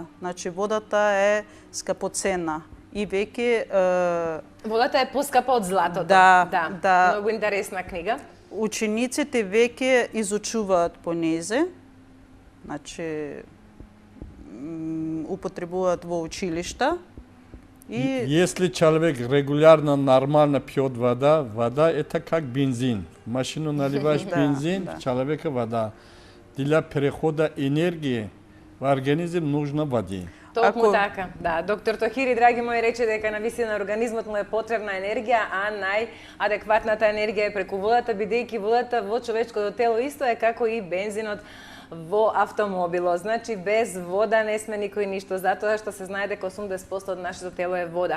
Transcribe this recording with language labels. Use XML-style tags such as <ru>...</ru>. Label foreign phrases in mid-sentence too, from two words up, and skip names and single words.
<mk>Значи водата е скапоцена и веќе Водата е поскапа од златото. Да. Многу интересна книга. учениците веќе изучуваат по незе, значи употребуваат во училишта и</mk> <ru>Если человек регулярно, нормально пьет вода это как бензин. В машину наливаешь</ru> <mk>Да,</mk> <ru>бензин,</ru> <mk>да.</mk> <ru>человека вода. Для перехода энергии в организм нужно воды.</ru> <mk>Токму Ако- така. Да, доктор Тохири, драги мои, рече дека навистина организмот му е потребна енергија, а најадекватната енергија е преку водата, бидејќи водата во човечкото тело исто е како и бензинот во автомобилот. Значи, без вода не сме никој ништо, затоа што се знае дека 80% од нашето тело е вода.</mk>